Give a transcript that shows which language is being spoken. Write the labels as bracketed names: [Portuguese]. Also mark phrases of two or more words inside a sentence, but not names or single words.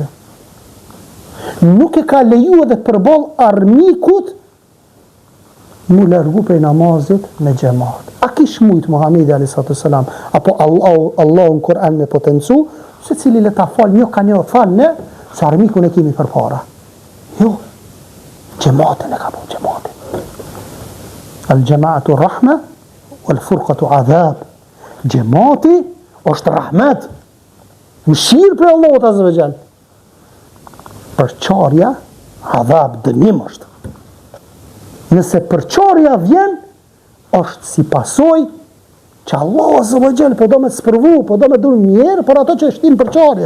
[Albanian] Nuk e ka leju edhe përball armikut mu largu prej namazit me xhamat. A kish mujt Muhamedi [Arabic] عليه الصلاة والسلام [Albanian] apo Allahu në Kur'an me potencu, se cili le ta fal një ka një fal ne, se armikun e kemi përpara. Jo. Xhamatin e ka po xhamatin. [Arabic] الجماعة رحمة والفرقة عذاب. [Albanian] Xhamati është rahmet. Mëshirë për Allahut [Arabic] عز وجل. [Albanian] Përçarja adhab dënim është. Nëse përçarja vjen, është si pasoj që Allah [Arabic] عز وجل [Albanian] po do me spërvu, po do me dur mirë për ato që shtin përçarje.